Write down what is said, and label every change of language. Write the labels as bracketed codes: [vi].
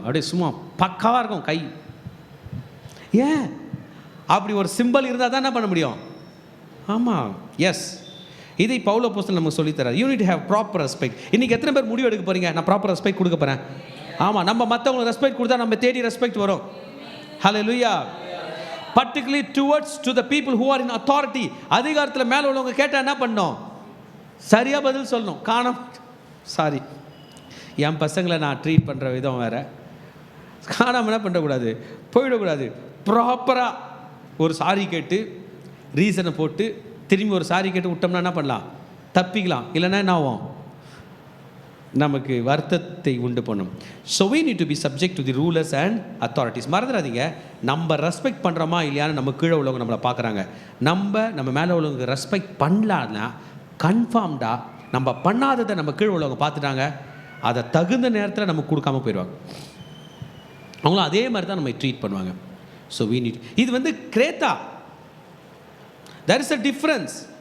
[ta] அப்படியே சும்மா பக்காவாக இருக்கும் கை. ஏன் அப்படி ஒரு சிம்பிள் இருந்தால் தான் என்ன பண்ண முடியும்? ஆமாம், எஸ். இதை பவுல் அப்போஸ்தலன் நமக்கு சொல்லித்தரார். [en] You need to have proper respect. [ta] இன்றைக்கி எத்தனை பேர் முடிவு எடுக்க போகிறீங்க? நான் ப்ராப்பர் ரெஸ்பெக்ட் கொடுக்க போகிறேன். ஆமாம், நம்ம மற்றவங்களுக்கு ரெஸ்பெக்ட் கொடுத்தா நம்ம தேடி ரெஸ்பெக்ட் வரும். ஹல்லேலூயா. [en] particularly towards to the people who are in authority. [ta] அதிகாரத்தில் மேலே உள்ளவங்க கேட்டால் என்ன பண்ணணும்? சரியாக பதில் சொல்லணும். சாரி, என் பசங்களை நான் ட்ரீட் பண்ணுற விதம் வேறு. காணாமல் என்ன பண்ணக்கூடாது, போயிடக்கூடாது. ப்ராப்பராக ஒரு சாரி கேட்டு ரீசனை போட்டு திரும்பி ஒரு சாரி கேட்டு விட்டோம்னா என்ன பண்ணலாம்? தப்பிக்கலாம். இல்லைன்னா என்ன ஆகும்? நமக்கு வருத்தத்தை உண்டு பண்ணும். [en] So we need to be subject to the rulers and authorities. [ta] மறந்துடாதீங்க, நம்ம ரெஸ்பெக்ட் பண்ணுறோமா இல்லையான்னு நம்ம கீழே உள்ளவங்க நம்மளை பார்க்குறாங்க. நம்ம மேலே உள்ளவங்க ரெஸ்பெக்ட் பண்ணலான்னா கன்ஃபார்ம்டாக நம்ம பண்ணாததை நம்ம கீழே உள்ளவங்க பார்த்துட்டாங்க, அதை தகுந்த நேரத்தில் நமக்கு கொடுக்காம போயிடுவாங்க. அவங்களும் அதே மாதிரி தான் நம்ம ட்ரீட் பண்ணுவாங்க. [en] So we need. [ta] இது வந்து கிரேத்தா. [en] there is a difference.